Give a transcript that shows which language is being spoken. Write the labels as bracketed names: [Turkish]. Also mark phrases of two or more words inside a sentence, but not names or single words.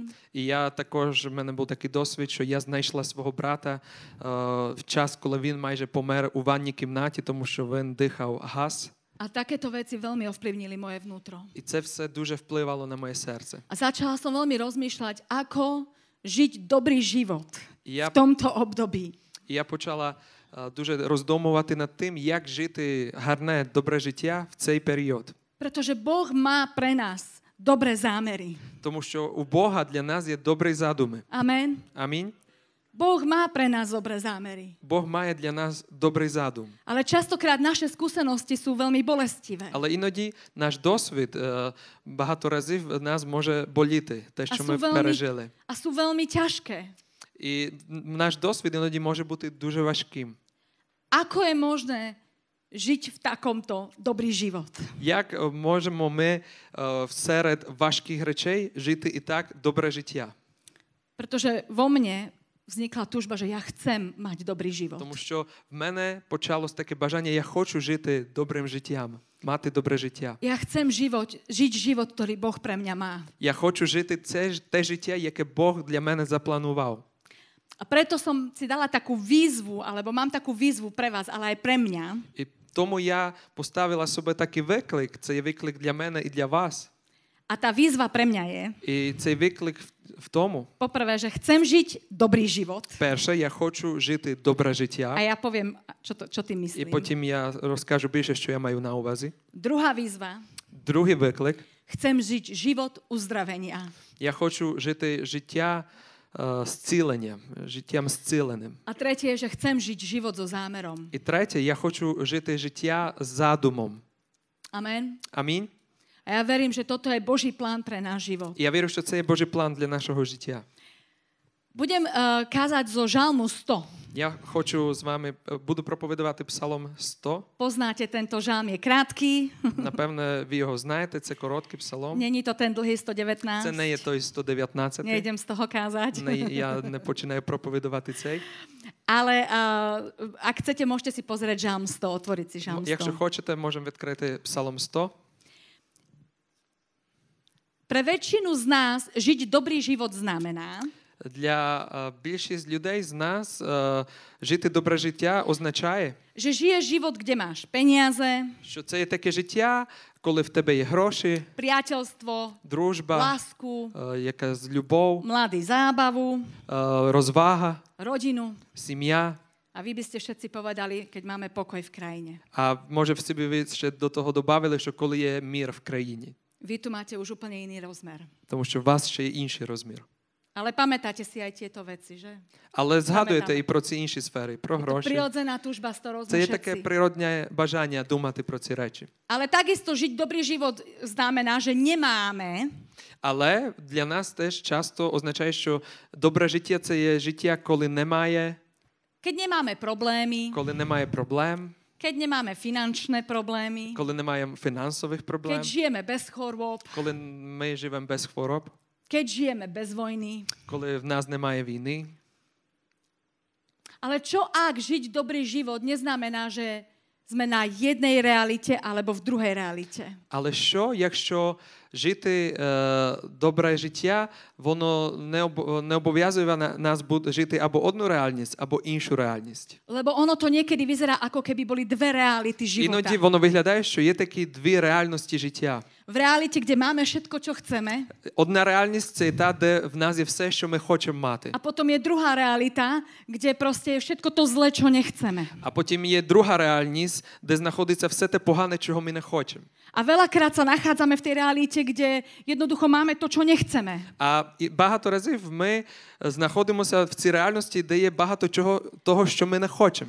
[Ukrainian] І я також, в мене був такий досвід, що я знайшла свого брата в час, коли він майже помер у ванній кімнаті, тому що він дихав газ. [Slovak] A takéto veci veľmi ovplyvnili moje vnútro. [Ukrainian] І це все дуже впливало на моє серце. [Slovak] A začala som veľmi rozmýšľať, ako žiť dobrý život Ja- v tomto období. [Ukrainian] І я почала дуже роздумувати над тим, як жити гарне, добре життя в цей період. [Slovak] Pretože Boh má pre nás dobré zámery. [Ukrainian] Тому що у Бога для нас є добрі задуми. [Slovak] Amen. [Ukrainian] Амінь. [Slovak] Boh má pre nás dobré zámery. [Ukrainian] Бог має для нас добрий задум. [Slovak] Ale častokrát naše skúsenosti sú veľmi bolestivé. [Ukrainian] Але іноді наш досвід багато разів нас може боліти, те, що ми пережили. [Slovak] A sú veľmi ťažké. [Ukrainian] І наш досвід іноді може бути дуже важким. [Slovak] Ako je možné žiť v takomto dobrý život? [Ukrainian] Як можемо ми серед важких речей жити і так добре життя? [Slovak] Pretože vo mne vznikla túžba, že ja chcem mať dobrý život. [Ukrainian] Тому що в мене почалось таке бажання, я хочу жити добрим життям, мати добре життя. [Slovak] Ja chcem žiť život, ktorý Boh pre mňa má. [Ukrainian] Я хочу жити те життя, яке Бог для мене запланував. [Slovak] A preto som si dala takú výzvu, alebo mám takú výzvu pre vás, ale aj pre mňa. [Ukrainian] І тому я поставила собі такий виклик, це є виклик для мене і для вас. [Slovak] A tá výzva pre mňa je, [Ukrainian] І цей виклик в тому, [Slovak] poprvé, že chcem žiť dobrý život. [Ukrainian] перше, я хочу жити добре [Slovak] A [Ukrainian] життя, [Slovak] ja poviem, čo tým [Ukrainian] і [Slovak] myslím. [Ukrainian] потім я розкажу більше, що я маю на увазі. [Slovak] Druhá výzva, [Ukrainian] Другий виклик, [Slovak] chcem žiť život uzdravenia. [Ukrainian] я хочу жити життя зцілення, життям зціленим. [Slovak] A tretie je, že chcem žiť život so zámerom. [Ukrainian] І третє, я хочу жити життя з задумом. [Slovak] Amen. [Ukrainian] Амінь. [Slovak] A ja verím, že toto je Boží plán pre náš život. [Ukrainian] І я вірю, що це є Божий план для нашого життя. [Slovak] Budem kázať zo Žalmu 100. [Ukrainian] Я хочу з вами, буду проповідувати Псалом 100. [Slovak] Poznáte, tento žalm je krátky. [Ukrainian] Напевне, ви його знаєте, це короткий псалом. [Slovak] Není to ten dlhý 119. [Ukrainian] Це не є той 119. [Slovak] Nejdem z toho kázať. [Ukrainian] Я не починаю проповідувати цей. [Slovak] Ale ak chcete, môžete si pozrieť Žalm 100, otvoriť si Žalm 100. [Ukrainian] Якщо хочете, можемо відкрити Псалом 100. [Slovak] Pre väčšinu z nás žiť dobrý život znamená, [Ukrainian] Для більшість людей з нас жити добре життя означає, [Slovak] že žiješ život, kde máš peniaze, [Ukrainian] що це є таке життя, коли в тебе є гроші, [Slovak] priateľstvo, [Ukrainian] дружба, [Slovak] lásku, [Ukrainian] якась любов, [Slovak] mladý zábavu, [Ukrainian] розвага, [Slovak] rodinu. [Ukrainian] сім'я. [Slovak] A vy by ste všetci povedali, keď máme pokoj v krajine. [Ukrainian] А може в собі ви ще до того додали, що коли є мир в країні. [Slovak] Vy tu máte už úplne iný rozmer. [Ukrainian] Тому що у вас ще є інший розмір. [Slovak] Ale pamätáte si aj tieto veci, že? [Ukrainian] Але згадуєте Пам'ятаю. і про ці інші сфери, про [Slovak] To [Ukrainian] гроші. [Slovak] prirodzená túžba, z ktorou [Ukrainian] Це [Slovak] sme [Ukrainian] є таке [Slovak] všetci. [Ukrainian] природне бажання думати про ці речі. [Slovak] Ale takisto žiť dobrý život znamená, že nemáme [Ukrainian] Але для нас теж часто означає, що добре життя – це є життя, коли немає, [Slovak] keď nemáme problémy, [Ukrainian] коли немає проблем, [Slovak] keď nemáme finančné problémy, [Ukrainian] коли немає фінансових проблем, [Slovak] keď žijeme bez chorôb, [Ukrainian] коли ми живемо без хвороб, [Slovak] keď žijeme bez vojny. [Ukrainian] коли в нас немає війни. [Slovak] Ale čo ak žiť dobrý život neznamená, že sme na jednej realite alebo v druhej realite? [Ukrainian] Але що, якщо жити добре життя, воно не обов'язує нас жити або одну реальність, або іншу реальність. [Slovak] Lebo ono to niekedy vyzerá, ako keby boli dve reality života. [Ukrainian] Іноді воно виглядає, що є такі дві реальності життя. [Slovak] V realite, kde máme všetko, čo chceme, [Ukrainian] Одна реальність – це та, де в нас є все, що ми хочемо мати. [Slovak] a potom je druhá realita, kde proste je všetko to zlé, čo nechceme. [Ukrainian] А потім є друга реальність, де знаходиться все те погане, чого ми не хочемо. [Slovak] A veľakrát sa nachádzame v tej realite, kde jednoducho máme to, čo nechceme. [Ukrainian] А багато разів ми знаходимося в цій реальності, де є багато чого того, що ми не хочемо.